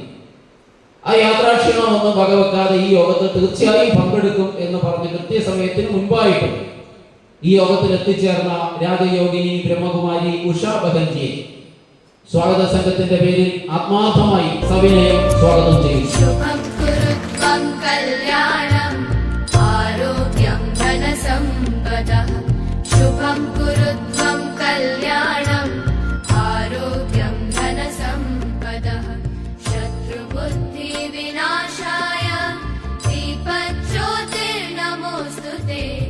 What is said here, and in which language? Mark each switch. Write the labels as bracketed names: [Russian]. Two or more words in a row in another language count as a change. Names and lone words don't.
[Malayalam] ആ യാത്രാക്ഷീണമൊന്നും വകവെക്കാതെ ഈ യോഗത്തിൽ തീർച്ചയായും പങ്കെടുക്കും എന്ന് പറഞ്ഞ് കൃത്യസമയത്തിന് മുൻപായിട്ട് ഈ യോഗത്തിൽ എത്തിച്ചേർന്ന രാജയോഗിനി ബ്രഹ്മകുമാരി ഉഷ ഭഗൻജിയെ സ്വാഗത സംഘത്തിന്റെ പേരിൽ ആത്മാർത്ഥമായി സവിനയം സ്വാഗതം ചെയ്യുന്നു. [Sanskrit] शुभं कुरु त्वं कल्याणम् आरोग्यं धनसम्पदः शत्रुबुद्धि विनाशाय दीपज्योतिर्नमोस्तुते